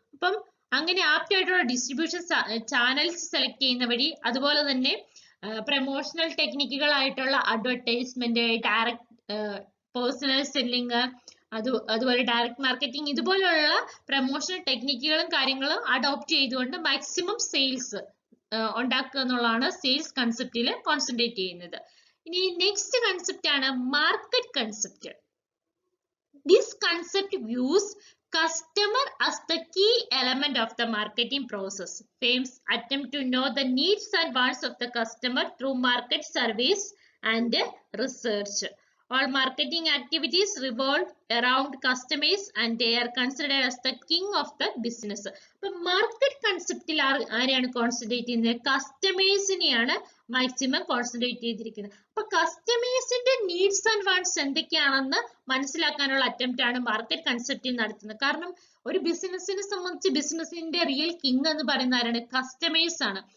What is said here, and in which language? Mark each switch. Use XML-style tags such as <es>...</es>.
<ml>അപ്പം അങ്ങനെ ആപ്റ്റ് ആയിട്ടുള്ള ഡിസ്ട്രിബ്യൂഷൻ ചാനൽസ് സെലക്ട് ചെയ്യുന്ന വഴി അതുപോലെ തന്നെ promotional ടെക്നിക്കുകളായിട്ടുള്ള advertisement, direct personal selling, അതുപോലെ ഡയറക്റ്റ് മാർക്കറ്റിംഗ്, ഇതുപോലുള്ള പ്രൊമോഷണൽ ടെക്നിക്കുകളും കാര്യങ്ങളും അഡോപ്റ്റ് ചെയ്തുകൊണ്ട് മാക്സിമം സെയിൽസ് ഉണ്ടാക്കുക എന്നുള്ളതാണ് സെയിൽസ് കൺസെപ്റ്റിൽ കോൺസെൻട്രേറ്റ് ചെയ്യുന്നത്. ഇനി നെക്സ്റ്റ് കൺസെപ്റ്റ് ആണ് market concept.</ml> <en>This concept views customer as the key element of the marketing process. Firms attempt to know the needs and wants of the customer through market surveys and research. All marketing activities revolve around customers and they are considered as the king of the business.</en> <ml>അപ്പോൾ market കൺസെപ്റ്റിൽ ആരെയാണ് concentrate ചെയ്യുന്നത്? കസ്റ്റമേഴ്സിനെയാണ് maximum concentrate ചെയ്തിരിക്കുന്നത്. അപ്പൊ കസ്റ്റമേഴ്സിന്റെ needs and wants എന്തൊക്കെയാണെന്ന് മനസ്സിലാക്കാനുള്ള attempt ആണ് market കൺസെപ്റ്റിൽ നടത്തുന്നത്. കാരണം ഒരു ബിസിനസിനെ സംബന്ധിച്ച് ബിസിനസിന്റെ റിയൽ കിങ് എന്ന് പറയുന്ന ആരാണ്? കസ്റ്റമേഴ്സ് ആണ്.</ml>